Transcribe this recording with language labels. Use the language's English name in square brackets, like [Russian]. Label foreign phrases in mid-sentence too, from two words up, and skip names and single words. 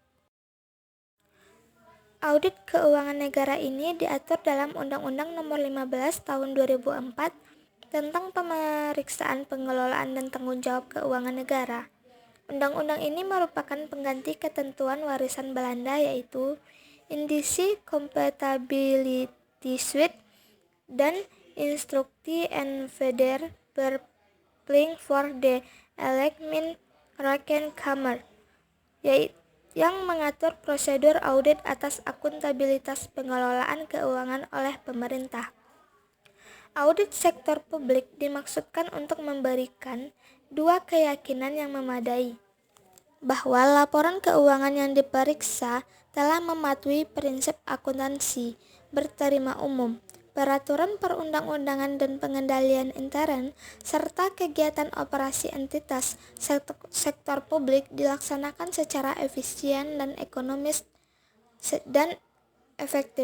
[Indonesian] Audit keuangan negara ini diatur dalam Undang-Undang Nomor 15 Tahun 2004 tentang pemeriksaan pengelolaan dan tanggung jawab keuangan negara. Undang-undang ini merupakan pengganti ketentuan warisan Belanda, yaitu Indische Compatibility Suit dan Instructie en Verder Verpligting voor de Algemene Rekenkamer, yang mengatur prosedur audit atas akuntabilitas pengelolaan keuangan oleh pemerintah. Audit sektor publik dimaksudkan untuk memberikan dua keyakinan yang memadai, bahwa laporan keuangan yang diperiksa telah mematuhi prinsip akuntansi berterima umum, peraturan perundang-undangan dan pengendalian intern, serta kegiatan operasi entitas sektor publik dilaksanakan secara efisien dan ekonomis dan efektif.